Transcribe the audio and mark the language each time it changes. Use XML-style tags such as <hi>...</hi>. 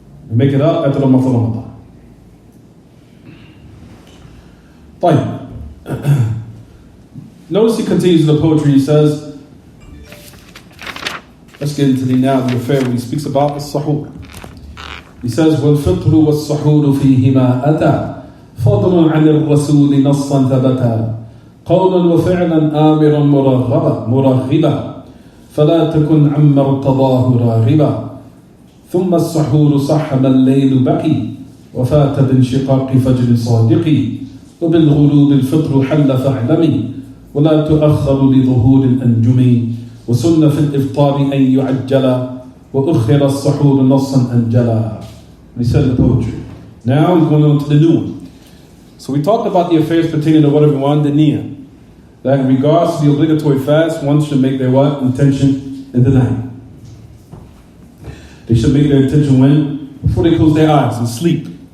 <en>Make it up after the month of Ramadan.</en> <ar>طيب.</ar> <en>Notice he continues the poetry. He says, let's get into the affair where he speaks about السحور. He says,</en> <ar>وَالْفِطْرُ وَالسَّحُورُ فِيهِمَا أَتَى فَضْلٌ عَنِ الرَّسُولِ نَصًّا ثَبَتًا قَوْلًا وَفِعْلًا آمِرًا مرغبا فَلَا تَكُنْ عَمَّ ارْتَضَاهُ راغبا ثم السحور صح ما الليل بقي وفات بانشقاق فجر صادق وبالغروب الفطر حل فاعلمي ولا تؤخر لظهور الأنجم وسن في الإفطار أن يعجل وأخر السحور نصا أنجلا.</ar> <en>We said the poetry. Now he's going on to the new one. So we talked about the affairs pertaining to what everyone, the niyyah. That in regards to the obligatory fast, one should make their what? Intention in the night. They should make their intention when? Before they close their eyes and sleep.</en>